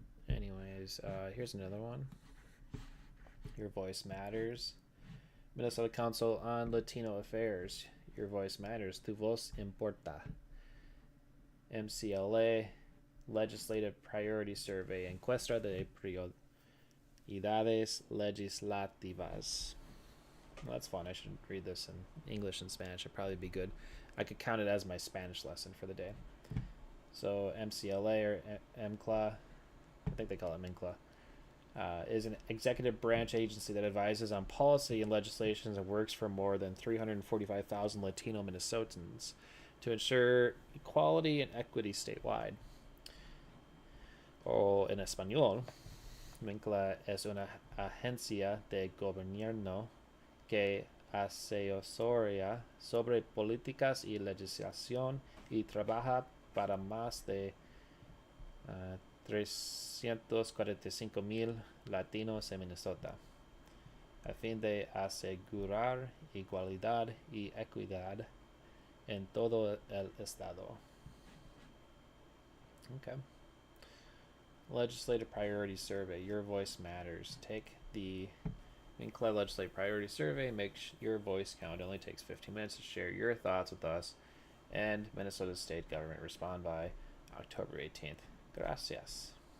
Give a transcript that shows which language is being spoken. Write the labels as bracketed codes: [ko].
[en] Anyways, here's another one. Your voice matters. Minnesota Council on Latino Affairs. Your voice matters. [es] Tu voz importa. [en] MCLA Legislative Priority Survey. [es] Encuesta de prioridades legislativas. [en] Well, that's fun. I should read this in English and Spanish. It'd probably be good. I could count it as my Spanish lesson for the day. So MCLA or MCLA, I think they call it MINCLA, is an executive branch agency that advises on policy and legislation and works for more than 345,000 Latino Minnesotans to ensure equality and equity statewide. [es] O en español, MINCLA es una agencia de gobierno que asesoría sobre políticas y legislación y trabaja para más de 345,000 latinos en Minnesota, a fin de asegurar igualdad y equidad en todo el estado. [en] Okay. Legislative Priority Survey. Your voice matters. Take the MINCLA Legislative Priority Survey. Make your voice count. It only takes 15 minutes to share your thoughts with us and Minnesota State Government. Respond by October 18th. Gracias.